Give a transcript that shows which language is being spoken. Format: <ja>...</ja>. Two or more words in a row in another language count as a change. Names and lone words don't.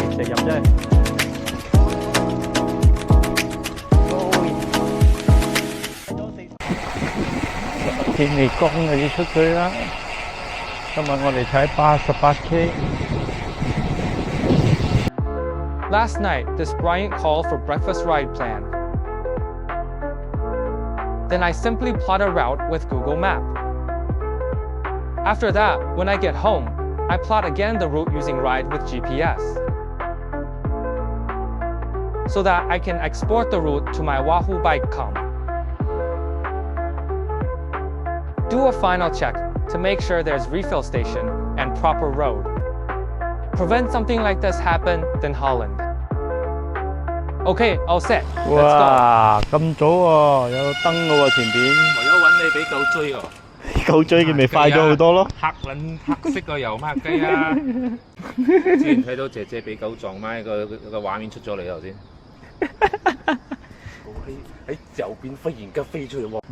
<yue>入啫。天未光就要出去啦。今日我哋踩 88K。</yue> <en>Last night, this Bryant called for breakfast ride plan. Then I simply plot a route with Google Map. After that, when I get home, I plot again the route using Ride with GPS, so that I can export the route to my Wahoo Bike.com. Do a final check to make sure there's refill station and proper road. Prevent something like this happen in Holland. Okay, all set. Let's go.</en> <yue>哇，咁早喎，有燈嘅喎前邊。為咗揾你俾狗追喎，狗追佢咪快咗好多咯。黑色個油抹雞啊！之前睇到姐姐俾狗撞埋個畫面出咗嚟頭先。喺右邊忽然間飛出嚟喎，</yue>